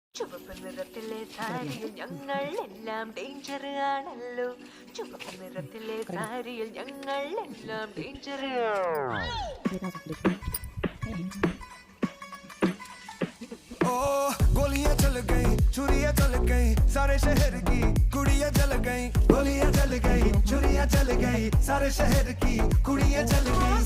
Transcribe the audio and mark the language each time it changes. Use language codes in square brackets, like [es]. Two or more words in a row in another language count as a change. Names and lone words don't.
[ml] ചുവപ്പ് നിറത്തിലെ സാരിയിൽ ഞങ്ങൾ എല്ലാം ഡേഞ്ചർ ആണല്ലോ. ചുവപ്പ് നിറത്തിലെ സാരിയിൽ ഞങ്ങൾ എല്ലാം ഡേഞ്ചർ. [hi] ओ गोलियां चल गई, छुरियां चल गई, सारे शहर की कुड़ियां जल गई. गोलियां चल गई, छुरियां चल गई, सारे शहर की कुड़ियां जल गई.